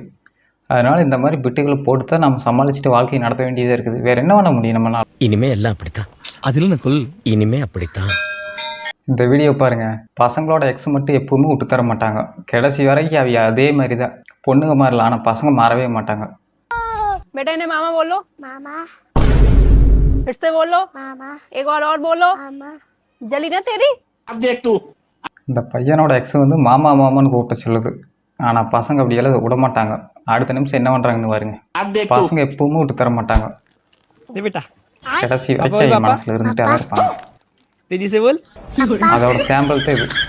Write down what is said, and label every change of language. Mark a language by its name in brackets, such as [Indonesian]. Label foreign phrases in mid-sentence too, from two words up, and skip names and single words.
[Tamil] அதனால் இந்த மாதிரி பிட்டுகளை போட்டு தான் நம்ம சமாளிச்சுட்டு வாழ்க்கையை நடத்த வேண்டியதாக இருக்குது. வேறு என்ன பண்ண முடியும் நம்மளால்? இனிமே எல்லாம் அப்படித்தான். அதில் நக்குல் இனிமே அப்படித்தான். இந்த வீடியோ பாருங்கள். பசங்களோட எக்ஸ் மட்டும் எப்பவுமே விட்டு தர மாட்டாங்க. கடைசி வரைக்கும் அவைய அதே மாதிரி தான். பொண்ணுங்க மாறல, ஆனால் பசங்க மாறவே மாட்டாங்க. [Hindi] बेटा ने मामा बोलो, मामा फिर से बोलो, मामा एक बार और बोलो, मामा जली ना तेरी। अब देख तू. [Tamil] இந்த பையனோட எக்ஸ் வந்து மாமா மாமான்னு கூப்பிட்ட சொல்லுது, ஆனால் பசங்க அப்படி எல்லாம் விட மாட்டாங்க. அடுத்த நிமிஷம் என்ன பண்ணுறாங்கன்னு பாருங்க. பசங்க எப்பவுமே விட்டு தர மாட்டாங்க. கடைசி வரைக்கும் மனசில் இருந்துட்டே தான் இருப்பாங்க. அதோட சாம்பிள் தான் இது.